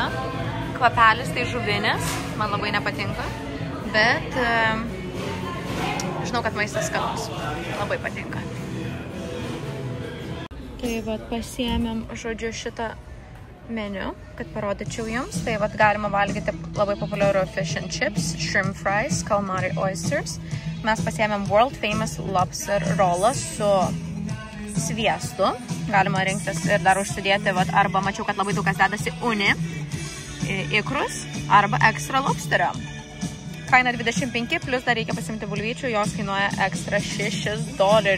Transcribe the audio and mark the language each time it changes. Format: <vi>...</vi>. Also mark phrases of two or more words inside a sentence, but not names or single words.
<lt>Kvapelis tai žuvinės, man labai nepatinka, bet žinau, kad maistas skanus, labai patinka. Tai vat pasiėmėm, žodžiu, šitą meniu, kad parodyčiau jums. Tai vat galima valgyti labai populiaru</lt> <en>fish and chips, shrimp fries, calamari oysters.</en> <lt>Mes pasiėmėm</lt> <en>world famous lobster</en> <lt>rollą su sviestu. Galima rinktis ir dar užsidėti, vat, arba mačiau, kad labai daug kas dedasi uni, ikrus, arba extra lobsterio. Kaina 25, plus dar reikia pasimti bulvyčių, jos kainuoja extra $6.</lt>